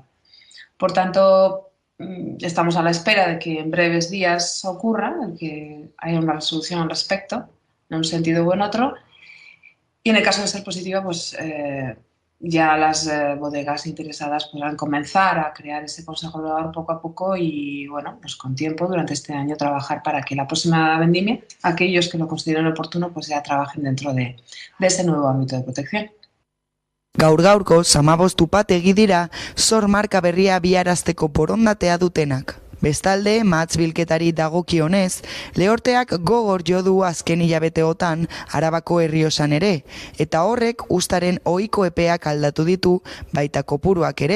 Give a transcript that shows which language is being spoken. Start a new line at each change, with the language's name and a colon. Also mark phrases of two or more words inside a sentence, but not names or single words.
Spanish: Por tanto, estamos a la espera de que en breves días ocurra, que haya una resolución al respecto, en un sentido u en otro, y en el caso de ser positiva, ya las bodegas interesadas podrán comenzar a crear ese consejo regulador poco a poco y, bueno, con tiempo durante este año trabajar para que la próxima vendimia, aquellos que lo consideren oportuno, ya trabajen dentro de ese nuevo ámbito de protección.
Basque: Gaur-gaurko 15 upategi dira sor marka berria biarazteko borondatea dutenak. Bestalde, mahats bilketari dagokionez, lehorteak gogor jo du azken hilabeteotan Arabako Errioxan ere, eta horrek ustaren ohiko epeak aldatu ditu, baita kopuruak ere.